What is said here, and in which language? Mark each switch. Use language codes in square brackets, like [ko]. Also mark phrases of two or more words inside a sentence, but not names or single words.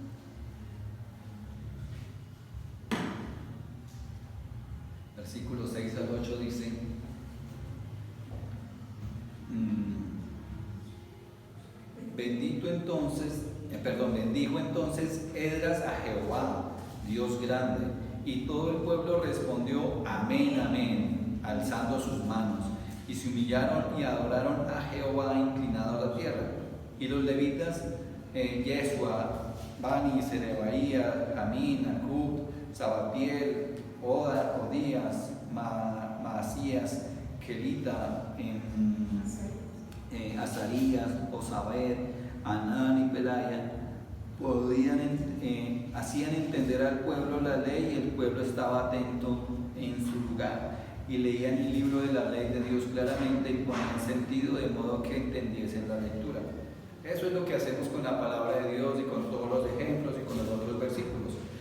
[es] Versículo 6 al 8 dice: bendijo entonces Esdras a Jehová, Dios grande, y todo el pueblo respondió amén, amén, alzando sus manos, y se humillaron y adoraron a Jehová inclinado a la tierra. Y los levitas, Yeshua, Bani, Serebaía, Jamín, Acub, Sabatiel, Odías, Maasías, Kelita, Azarías, Osabed, Anán y Pelaya, hacían entender al pueblo la ley, y el pueblo estaba atento en su lugar, y leían el libro de la ley de Dios claramente y ponían sentido de modo que entendiesen la lectura. Eso es lo que hacemos con la palabra de Dios y con todos los ejemplos y con los otros versículos.